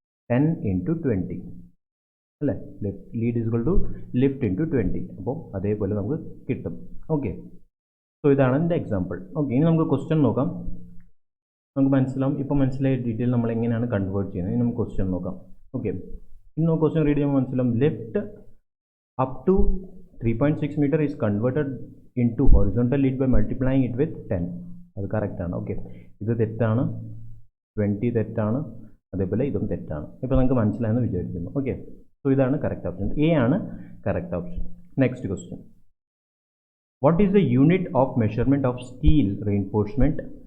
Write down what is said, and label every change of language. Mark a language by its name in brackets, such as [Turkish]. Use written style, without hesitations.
[English] 10 × 20 അല്ലേ? Lead is equal to lift into 20. [Malayalam] അപ്പോൾ അതേപോലെ നമുക്ക് കിട്ടും. ഓക്കെ, സോ ഇതാണ് എൻ്റെ എക്സാമ്പിൾ. ഓക്കെ, ഇനി നമുക്ക് ക്വസ്റ്റ്യൻ നോക്കാം. നമുക്ക് മനസ്സിലാവും. ഇപ്പോൾ മനസ്സിലായ ഡീറ്റെയിൽ നമ്മൾ എങ്ങനെയാണ് കൺവേർട്ട് ചെയ്യുന്നത്. ഇനി നമുക്ക് ക്വസ്റ്റ്യൻ നോക്കാം. ഓക്കെ, ഇനി നമുക്ക് ക്വസ്റ്റ്യൻ റീഡ് ചെയ്യുമ്പോൾ മനസ്സിലാവും. [English] Lift up to 3.6 meter is converted into horizontal lead by multiplying it with 10. [Malayalam] അത് കറക്റ്റാണ്. ഓക്കെ, ഇത് തെറ്റാണ്, 20 തെറ്റാണ്, അതേപോലെ ഇതും തെറ്റാണ്. ഇപ്പോൾ നമുക്ക് മനസ്സിലായെന്ന് വിചാരിക്കുന്നു. ഓക്കെ, സോ ഇതാണ് കറക്റ്റ് ഓപ്ഷൻ. എ ആണ് correct option. Next question. [English] What is the unit of measurement of steel reinforcement?